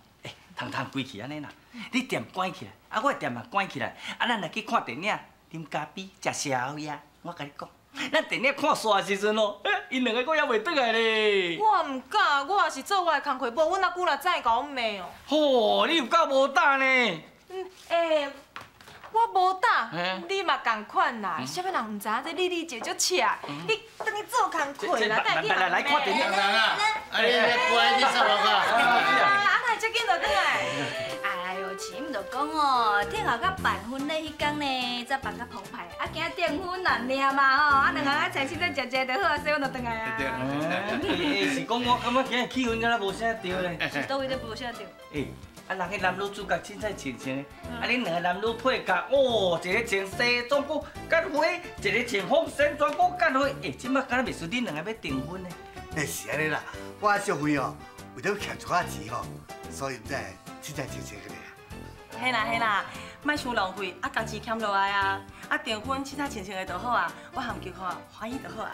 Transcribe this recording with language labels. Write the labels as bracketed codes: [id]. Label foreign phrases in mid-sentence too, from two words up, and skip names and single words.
[nan] 通归去安尼啦，你店关起来，我店嘛关起来，咱来去看电影、啉咖啡、食宵夜。我甲你讲，咱电影看煞的时阵哦，因两个搁还袂倒来咧。我唔敢，我也是做我的工课，无阮阿舅若知甲我骂哦。吼，你有够无胆呢？我无胆，你嘛共款啦。啥物人唔知影这你就足赤，你等你做工课啦，等你来看电影。当然啊，你乖，你啥物啊，哪会遮紧就倒来？哎呦，亲就讲哦，订后甲办婚礼迄天呢，才办甲澎湃，啊，惊订婚难领嘛吼，啊，两个啊在凊彩食食就好啊，洗完就倒来啊。是讲我感觉今日气氛敢若无啥对咧。是倒位都无啥对。啊，人个男女主角凊彩穿穿，啊，恁两个男女配角，哦，一个穿西装裤结花，一个穿红线装裤结花，即摆敢若袂输恁两个要订婚呢？是安尼啦，我小辉哦，为着欠一寡钱吼，所以唔知凊彩穿穿个咧。嘿啦，莫伤浪费，啊，工钱欠落来啊，啊，订婚凊彩穿穿个就好啊，我含叫看欢喜就好啊。